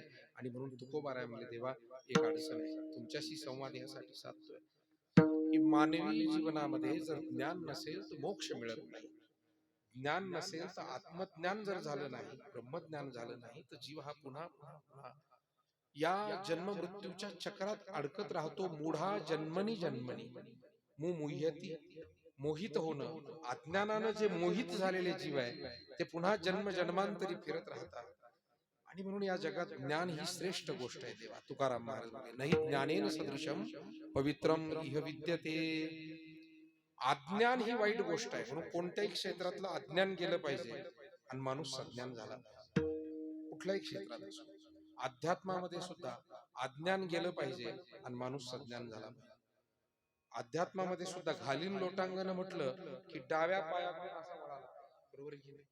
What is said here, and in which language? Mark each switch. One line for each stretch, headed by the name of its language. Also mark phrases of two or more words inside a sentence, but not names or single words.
Marathi: आणि म्हणून तुकोबाराय म्हणले, देवा एक अडचण आहे, तुमच्याशी संवाद यासाठी साधतोय की मानवी जीवनामध्ये जर ज्ञान नसेल तर मोक्ष मिळत नाही. ज्ञान नसेल तर आत्मज्ञान जर झालं नाही, ब्रह्मज्ञान झालं नाही, तर जीव हा पुन्हा पुन्हा या जन्म मृत्यूच्या चक्रात अडकत राहतो.
Sanskrit: मूढा जन्मनी जन्मनी मुह्यती,
Marathi: मोहित होणं, अज्ञानानं जे मोहित झालेले जीव आहे ते पुन्हा जन्म जन्मांतरी फिरत राहतात. आणि म्हणून या जगात ज्ञान ही श्रेष्ठ गोष्ट आहे. देवा तुकाराम महाराज म्हणाले,
Sanskrit: नाही ज्ञानेन सदृशम पवित्रम इह विद्यते.
Marathi: अज्ञान ही वाईट गोष्ट आहे, म्हणून कोणत्याही क्षेत्रातलं अज्ञान गेलं पाहिजे आणि माणूस सज्ञान झाला पाहिजे. कुठल्याही क्षेत्रात असो, अध्यात्मामध्ये सुद्धा अज्ञान गेलं पाहिजे आणि माणूस सज्ञान झाला पाहिजे. अध्यात्मामध्ये सुद्धा घालीन लोटांगण म्हटलं की डाव्या पायाकडे असा वळाला, बरोबर की नाही?